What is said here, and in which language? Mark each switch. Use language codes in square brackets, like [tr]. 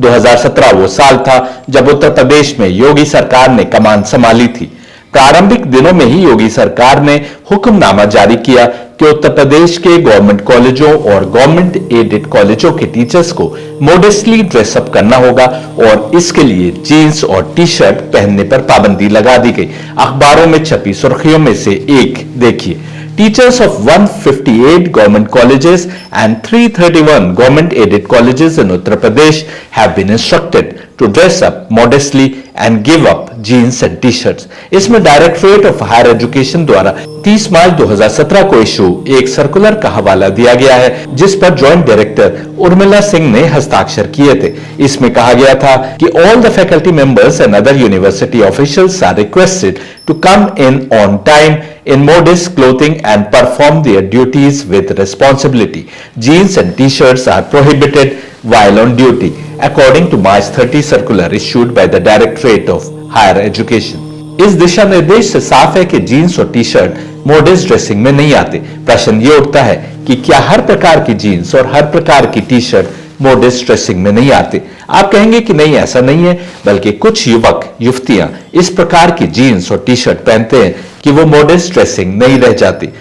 [hi] 2017 वो साल था जब उत्तर प्रदेश में योगी सरकार ने कमान संभाली थी। प्रारंभिक दिनों में ही योगी सरकार ने हुक्मनामा जारी किया कि उत्तर प्रदेश के गवर्नमेंट कॉलेजों और गवर्नमेंट एडेड कॉलेजों के टीचर्स को मॉडेस्टली ड्रेसअप करना होगा और इसके लिए जीन्स और टी शर्ट पहनने पर पाबंदी लगा दी गई। अखबारों में छपी सुर्खियों में से एक देखिए, [en] Teachers of 158 government colleges and 331 government-aided colleges in Uttar Pradesh have been instructed to dress up modestly and give up jeans and t-shirts। इसमें directorate of higher education द्वारा 30 March 2017 को issue एक circular का हवाला दिया गया है जिस पर जॉइंट डायरेक्टर उर्मिला सिंह ने हस्ताक्षर किए थे। [hi] इसमें कहा गया था कि [en] All the faculty members and other university officials are requested to come in on time in modest clothing and perform their duties with responsibility। Jeans and t-shirts are prohibited while on duty, according to March 30 circular issued by the Directorate of Higher Education। [hi] इस दिशा निर्देश से साफ है कि jeans और T shirt modern dressing में नहीं आते। प्रश्न ये उठता है कि क्या हर प्रकार की जीन्स और हर प्रकार की टी शर्ट मॉडर्न ड्रेसिंग में नहीं आते? आप कहेंगे कि नहीं, ऐसा नहीं है, बल्कि कुछ युवक युवतियां इस प्रकार की जीन्स और टी शर्ट पहनते हैं कि वो मॉडर्न ड्रेसिंग नहीं रह जाती।